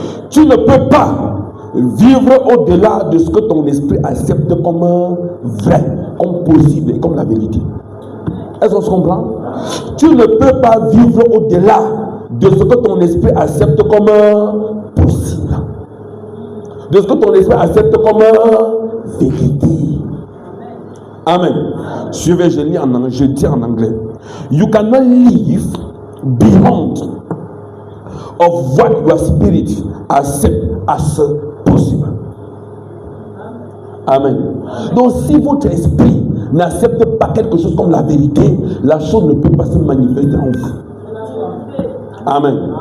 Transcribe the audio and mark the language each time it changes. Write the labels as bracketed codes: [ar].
[fr] Tu ne peux pas vivre au-delà de ce que ton esprit accepte comme vrai, comme possible et comme la vérité. Est-ce qu'on se comprend? Tu ne peux pas vivre au-delà de ce que ton esprit accepte comme possible. De ce que ton esprit accepte comme vérité. Amen. Suivez, je lis en anglais, je dis en anglais. [en] You cannot live beyond of what your spirit accepts as possible. Amen. [fr] Donc si votre esprit n'accepte pas quelque chose comme la vérité, la chose ne peut pas se manifester en vous. Amen.